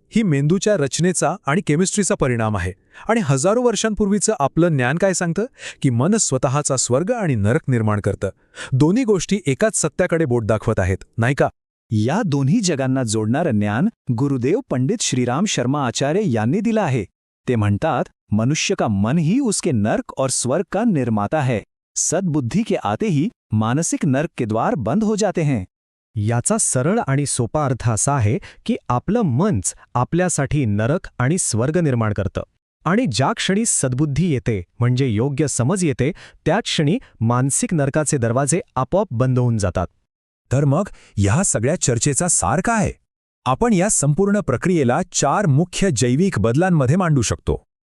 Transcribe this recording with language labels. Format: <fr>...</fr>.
<mr>ही मेंदूच्या रचनेचा आणि केमिस्ट्रीचा परिणाम आहे आणि हजारो वर्षांपूर्वीचं आपलं ज्ञान काय सांगतं की मन स्वतःचा स्वर्ग आणि नरक निर्माण करतं. दोन्ही गोष्टी एकाच सत्याकडे बोट दाखवत आहेत, नाही का? या दोन्ही जगांना जोडणारं ज्ञान गुरुदेव पंडित श्रीराम शर्मा आचार्य यांनी दिलं आहे. ते म्हणतात,</mr> <hi>मनुष्य का मन ही उसके नर्क और स्वर्ग का निर्माता है. सद्बुद्धि के आते ही मानसिक नर्क के द्वार बंद हो जाते हैं.</hi> <mr>याचा सरळ आणि सोपा अर्थ असा आहे की आपलं मनच आपल्यासाठी नरक आणि स्वर्ग निर्माण करतं. आणि ज्या क्षणी सद्बुद्धी येते म्हणजे योग्य समज येते, त्याच क्षणी मानसिक नरकाचे दरवाजे आपोआप बंद होऊन जातात. तर मग ह्या सगळ्या चर्चेचा सार काय आहे? आपण या संपूर्ण प्रक्रियेला 4 मुख्य जैविक बदलांमध्ये मांडू शकतो.</mr>